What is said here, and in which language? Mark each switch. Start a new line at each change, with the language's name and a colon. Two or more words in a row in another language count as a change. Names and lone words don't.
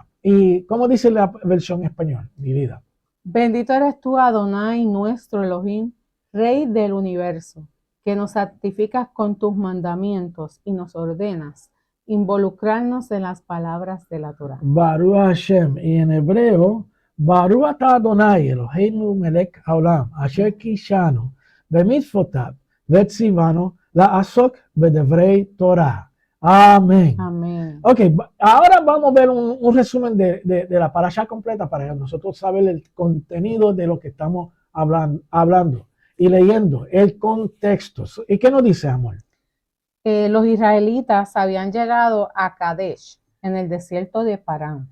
Spanish: ¿Y cómo dice la versión en español, mi vida? Bendito eres tú, Adonai, nuestro Elohim, Rey del universo, que nos santificas con tus mandamientos y nos ordenas involucrarnos en las palabras de la Torah.
Hebrew: ברוך השם.
Spanish: Y en hebreo,
Hebrew: ברוך אתה אדני אלהינו מלך העולם אשר קדשנו במצותיו וצונו לעסוק בדברי תורה.
Spanish: Amén. Amén. Ok, ahora vamos a ver un resumen de la parasha completa para nosotros saber el contenido de lo que estamos hablando y leyendo, el contexto. ¿Y qué nos dice, amor? Los israelitas habían llegado a Kadesh, en el desierto de Parán.